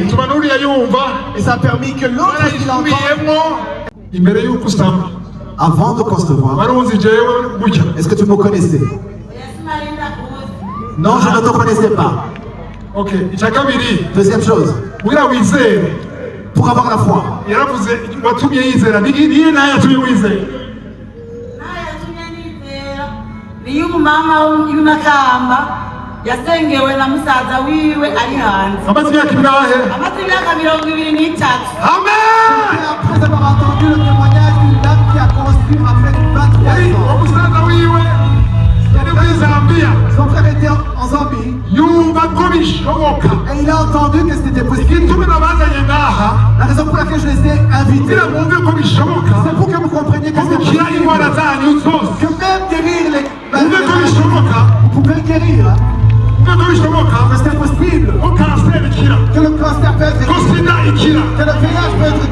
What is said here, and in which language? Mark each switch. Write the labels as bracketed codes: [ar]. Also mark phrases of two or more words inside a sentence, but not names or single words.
[fr] Et ça a permis que l'autre qui l'entende, avant de concevoir, est-ce que tu me connaissais? Non, je ne te connaissais pas. Ok. Deuxième chose, pour avoir la foi. [rn] Iyo umumama y'umakamba yasengewe na musaza wiwe ari hanze. Amaze imyaka ingahe? Amaze imyaka 23. Amen. [fr] Après avoir entendu le témoignage d'une dame qui a conçu après 23 ans. [rn] Umusaza wiwe yari muri Zambia. [fr] Son frère était en Zambie. [rn] Yumva ko bishoboka. [fr] Et il a entendu que c'était possible. La raison pour laquelle je les ai invités, c'est pour que vous compreniez que c'est possible. Que même guérir les maladies, vous pouvez guérir. Que c'est possible. Que le cancer peut être guéri. Que le VIH peut être guéri.